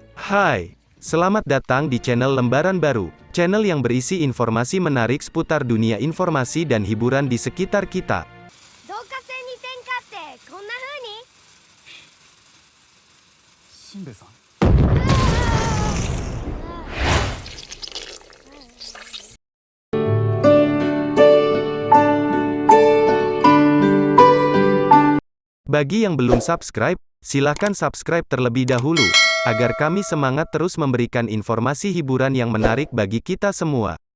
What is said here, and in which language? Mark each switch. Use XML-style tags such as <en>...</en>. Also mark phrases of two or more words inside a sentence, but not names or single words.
<id>Hai, selamat datang di channel Lembaran Baru, channel yang berisi informasi menarik seputar dunia informasi dan hiburan di sekitar kita.</id> <ja>導火線に点火ってこんな風にしんべヱさん。</ja> <id>Bagi yang belum subscribe, silakan subscribe terlebih dahulu, agar kami semangat terus memberikan informasi hiburan yang menarik bagi kita semua.</id>